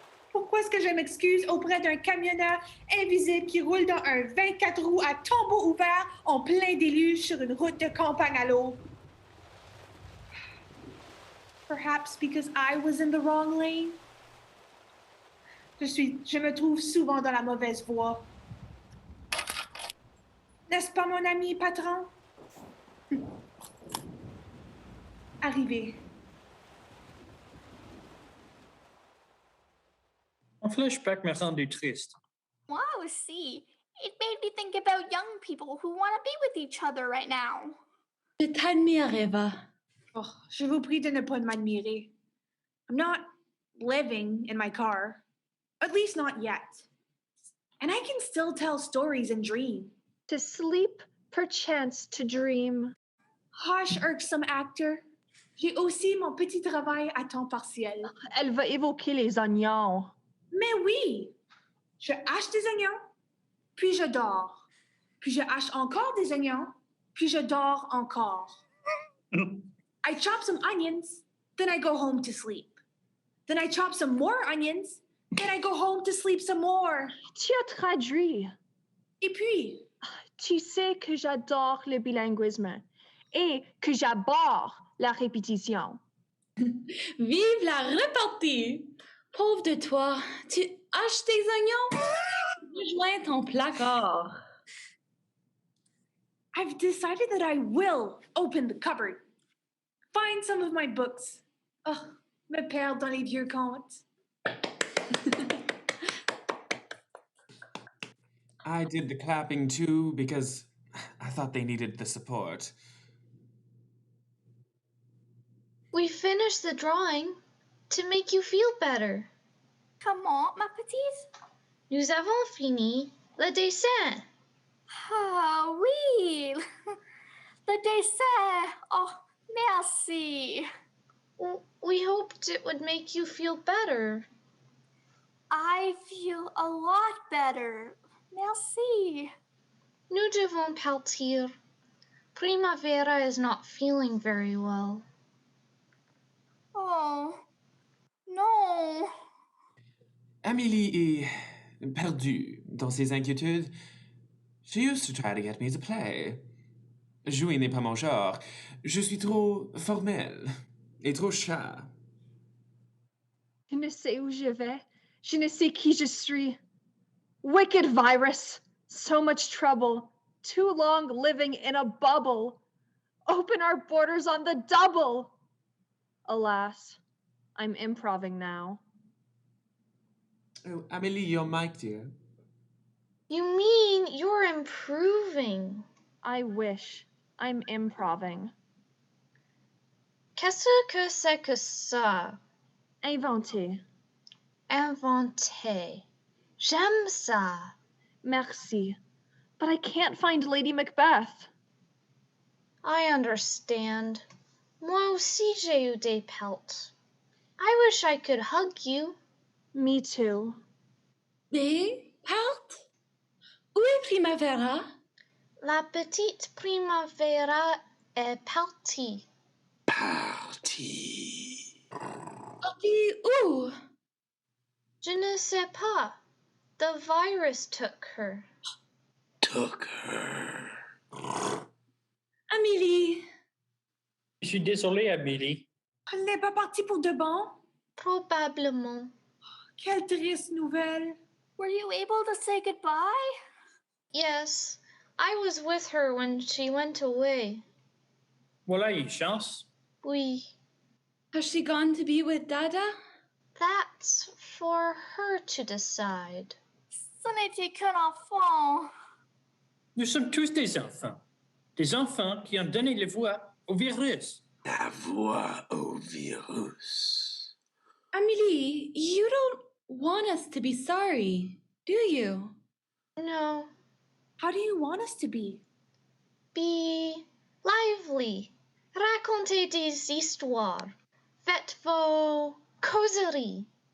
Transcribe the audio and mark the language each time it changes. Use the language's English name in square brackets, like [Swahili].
[French] Pourquoi est-ce que je m'excuse auprès d'un camionneur invisible qui roule dans un 24 roues à tombeau ouvert en plein déluge sur une route de campagne à l'eau? [English] Perhaps because I was in the wrong lane? [French] Je me trouve souvent dans la mauvaise voie. N'est-ce pas, mon ami patron? Arrivé. flashback m'a rendu triste. Moi aussi. [English] It made me think about young people who want to be with each other right now. [French] Je t'admire, Eva. Oh, je vous prie de ne pas m'admirer. [English] I'm not living in my car, at least not yet. And I can still tell stories and dream. To sleep, perchance to dream. Hush, irksome actor. [French] J'ai aussi mon petit travail à temps partiel. Elle va évoquer les oignons. Mais oui, je hache des oignons, puis je dors. Puis je hache encore des oignons, puis je dors encore. [English] I chop some onions, then I go home to sleep. Then I chop some more onions, then I go home to sleep some more. [French] Tu as traduit. Et puis, Tu sais que j'adore le bilinguisme et que j'aborde la répétition. Vive la repartie! Pauvre de toi, tu haches tes oignons? Rejoins ton placard. [English] I've decided that I will open the cupboard. Find some of my books. [French] Oh, me perdre dans les vieux contes. [English] I did the clapping too because I thought they needed the support. We finished the drawing to make you feel better. [French] Comment, ma petite? Nous avons fini le dessin. Ah oui, le dessin. Oh, merci. [English] We hoped it would make you feel better. I feel a lot better. [French] Merci. Nous devons partir. [English] Primavera is not feeling very well. [French] Oh, non. Amélie est perdue dans ses inquiétudes. [English] She used to try to get me to play. [French] Jouer n'est pas mon genre. Je suis trop formel et trop chat. Je ne sais où je vais. Je ne sais qui je suis. [English] Wicked virus. So much trouble. Too long living in a bubble. Open our borders on the double. Alas, I'm improving now. Oh, Amélie, your mic, dear. You mean you're improving? I wish. I'm improving. [French] Qu'est-ce que c'est que ça? Inventé. Inventé. J'aime ça. Merci. [English] But I can't find Lady Macbeth. I understand. [French] Moi aussi j'ai eu des pelts. [English] I wish I could hug you. Me too. [French] Des pelts? Où est Primavera? La petite primavera est partie. Parti. Partie où? Je ne sais pas. [English] The virus took her. Took her. Amélie. [French] Je suis désolé, Amélie. Elle n'est pas partie pour de bon? Probablement. Quelle triste nouvelle. [English] Were you able to say goodbye? Yes, I was with her when she went away. [French] Voilà une chance. Oui. [English] Has she gone to be with Dada? That's for her to decide. [French] Ce n'était qu'un enfant. Nous sommes tous des enfants. Des enfants qui ont donné la voix au virus. La voix au virus. [English] Amélie, you don't want us to be sorry, do you? No. How do you want us to be? Be lively. [French] Racontez des histoires. Faites vos causeries.